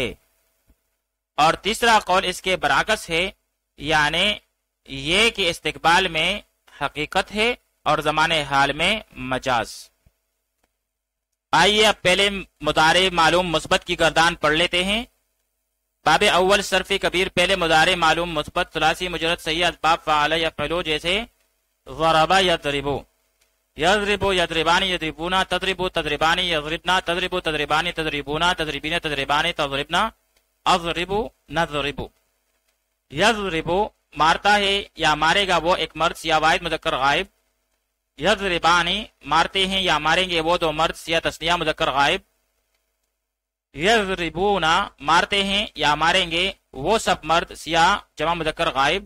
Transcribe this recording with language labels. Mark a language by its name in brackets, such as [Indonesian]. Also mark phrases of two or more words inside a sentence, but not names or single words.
[Urdu] اور تیسرا قول اس کے برعکس ہے، یعنی یہ کہ استقبال میں حقیقت ہے اور زمانے حال میں مجاز. آئیے اب پہلے مضارع معلوم مثبت کی گردان پڑھ لیتے ہیں. باب اول صرف کبیر پہلے مضارع معلوم مثبت ثلاثی مجرد صحیح اسباب فعل یا فعلو جیسے ضرب یا ضربو، [Arabic] يضرب يضربان يضربون تضرب تضربان يضربن تضرب تضربان تضربون تضربين تضربان تضربن أضرب نضرب. [Urdu] یضرب مارتا ہے یا مارے گا وہ ایک مرد صیغہ واحد مذکر غائب. یضربان مارتے ہیں یا ماریں گے وہ دو مرد صیغہ تثنیہ مذکر غائب. یضربون مارتے ہیں یا ماریں گے وہ سب مرد صیغہ جمع مذکر غائب.